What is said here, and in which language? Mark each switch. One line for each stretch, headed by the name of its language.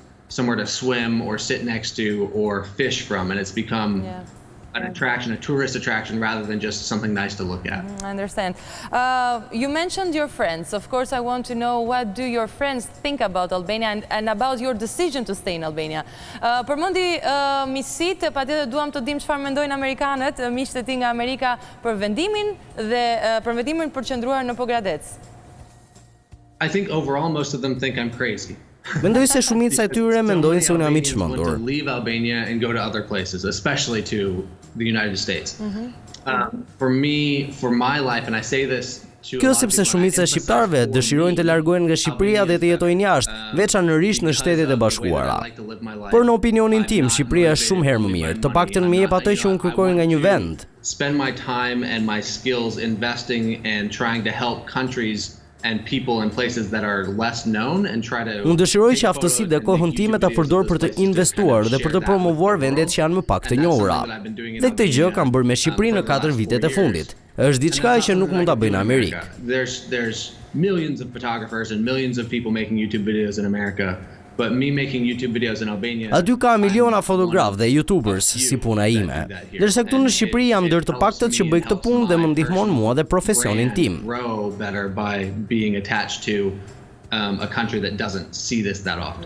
English: Somewhere to swim or sit next to or fish from, and it's become an attraction, a tourist attraction, rather than just something nice to look at. I understand. You mentioned your friends. Of course, I want to know what do your friends think about Albania and about your decision to stay in Albania.
Albanian: Përmendi miqësit, patjetër duam të dim çfarë mendojnë amerikanët, miqtë e tij nga Amerika për vendimin dhe për vendimin për qëndruar në Pogradec.
English: I think overall most of them think I'm crazy.
Albanian: Mendoj se shumica e tyre mendojnë se unë jam I çmendur.
English: To leave Albania and go to other places, especially to the United States. For me, for my life, and I say this to
Albanian: Kjo sepse shumica e shqiptarëve dëshirojnë të largohen nga Shqipëria dhe të jetojnë jashtë, veçanërisht në Shtetet e Bashkuara. Por në opinionin tim, Shqipëria është shumë herë më mirë, të paktën më jep ato që unë kërkoj nga një vend.
English: Spend my time and my skills investing and trying to help countries and people in places that are less known and try to.
Albanian: Unë dëshiroj që aftësitë dhe kohën time ta përdor për të investuar dhe për të promovuar vendet që janë më pak të njohura. Dhe këtë gjë kam bërë me Shqipërinë në 4 vitet e fundit. Është diçka që nuk mund ta bëjnë në Amerikë.
English: There's millions of photographers and millions of people making YouTube videos in America. But me making YouTube videos in Albania.
Albanian: Aty ka miliona fotograf dhe YouTubers si puna ime. Ndërsa këtu në Shqipëri jam ndër të paktët që bëj këtë punë dhe më ndihmon mua dhe profesionin tim.
English: Grow better by being attached to a country that doesn't see this that often.